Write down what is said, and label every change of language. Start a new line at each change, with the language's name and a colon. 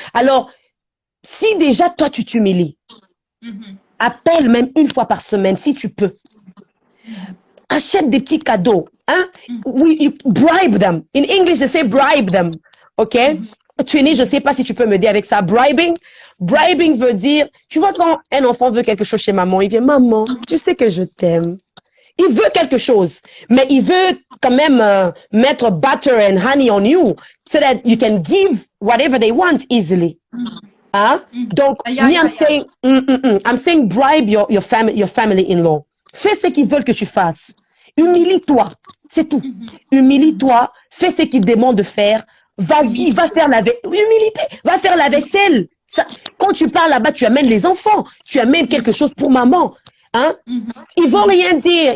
French: Alors, si déjà toi tu t'humilies, appelle même une fois par semaine si tu peux. Achète des petits cadeaux, hein?
English: Oui, you bribe them. In English, they say bribe them, ok?
French: Twinny, je sais pas si tu peux m'aider avec ça. Bribing veut dire, tu vois quand un enfant veut quelque chose chez maman, il vient, maman, tu sais que je t'aime. Il veut quelque chose, mais il veut quand même mettre
English: butter and honey on you so that you can give whatever they want easily. Hein? Donc, I'm saying bribe your family-in-law.
French: Fais ce qu'ils veulent que tu fasses. Humilie-toi. C'est tout. Humilie-toi. Fais ce qu'ils demandent de faire. Vas-y, va faire la vaisselle. Humilité. Va faire la vaisselle. Ça, quand tu pars là-bas, tu amènes les enfants. Tu amènes quelque chose pour maman. Hein? Ils vont rien dire.